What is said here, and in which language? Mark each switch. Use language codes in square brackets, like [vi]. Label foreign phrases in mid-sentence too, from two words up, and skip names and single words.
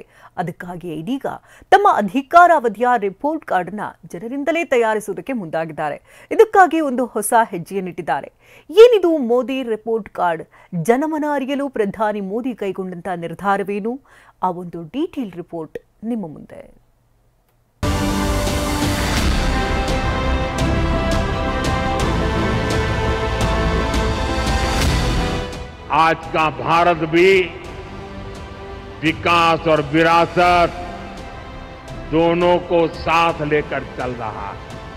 [kn] ಅದಕ್ಕಾಗಿ ಇದೀಗ ತಮ್ಮ ಅಧಿಕಾರಾವಧಿಯ [en] report card [kn] ಅನ್ನು ಜನರಿಂದಲೇ ತಯಾರಿಸುವುದಕ್ಕೆ ಮುಂದಾಗಿದ್ದಾರೆ. ಇದಕ್ಕಾಗಿ ಒಂದು ಹೊಸ ಹೆಜ್ಜೆಯನ್ನಿಟ್ಟಿದ್ದಾರೆ. ಏನಿದು ಮೋದಿ [en] report card? [kn] ಜನಮನ ಅರಿಯಲು ಪ್ರಧಾನಿ ಮೋದಿ ಕೈಗೊಂಡಂತ ನಿರ್ಧಾರವೇನು? ಆ ಒಂದು [en] detail report [kn] ನಿಮ್ಮ ಮುಂದೆ. [hi] आज का भारत भी विकास और विरासत दोनों को साथ लेकर चल रहा है.